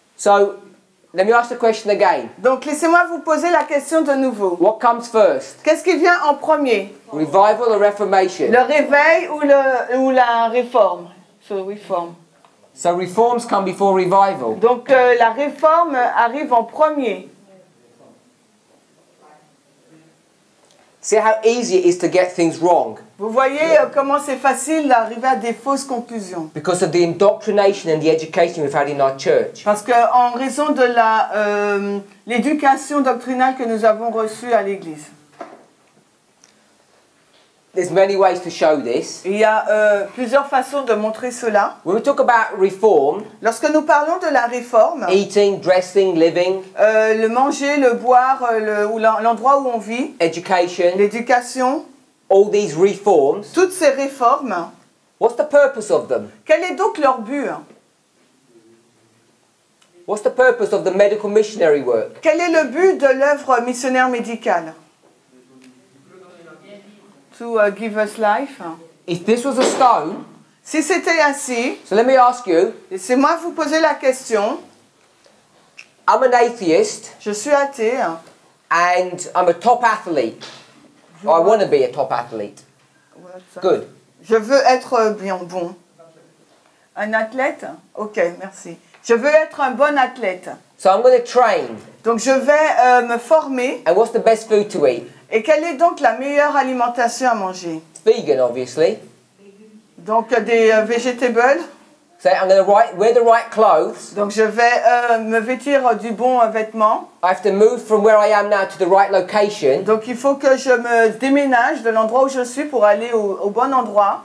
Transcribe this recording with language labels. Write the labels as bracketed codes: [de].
[en] So, let me ask the question again. [fr] Donc laissez-moi vous poser la question de nouveau. [en] What comes first? [fr] Qu'est-ce qui vient en premier? [en] Revival or reformation? [fr] Le réveil ou la réforme? [en] So reform. So reforms come before revival. [fr] Donc la réforme arrive en premier. [en] See how easy it is to get things wrong [fr] Vous voyez comment c'est facile d'arriver à des fausses conclusions. [en] because of the indoctrination and the education we've had in our church. [fr] Parce qu'en raison de l'éducation doctrinale que nous avons reçue à l'Église. [en] There's many ways to show this. [fr] Il y a plusieurs façons de montrer cela. [en] When we talk about reform, [fr] Lorsque nous parlons de la réforme, [en] eating, dressing, living, [fr] le manger, le boire, ou l'endroit où on vit, [en] education, [fr] l'éducation, [en] all these reforms, [fr] toutes ces réformes, [en] what's the purpose of them? [fr] quel est donc leur but? [en] What's the purpose of the medical missionary work? [fr] Quel est le but de l'œuvre missionnaire médicale? [en] To give us life. If this was a stone, [fr] Si c'était ainsi, [en] so let me ask you, [fr] laissez-moi vous poser la question. [en] I'm an atheist [fr] Je suis athée. [en] and I'm a top athlete. I want to be a top athlete. Good. [fr] Je veux être bien bon. Un athlète? Ok, merci. Je veux être un bon athlète. [en] So I'm going to train. [fr] Donc je vais me former. [en] And what's the best food to eat? [fr] Et quelle est donc la meilleure alimentation à manger? [en] Vegan, obviously. [fr] Donc des [en] vegetables. So I'm going to wear the right clothes. [fr] Donc je vais me vêtir du bon vêtement. [en] I have to move from where I am now to the right location. [fr] Donc il faut que je me déménage de l'endroit où je suis pour aller au bon endroit.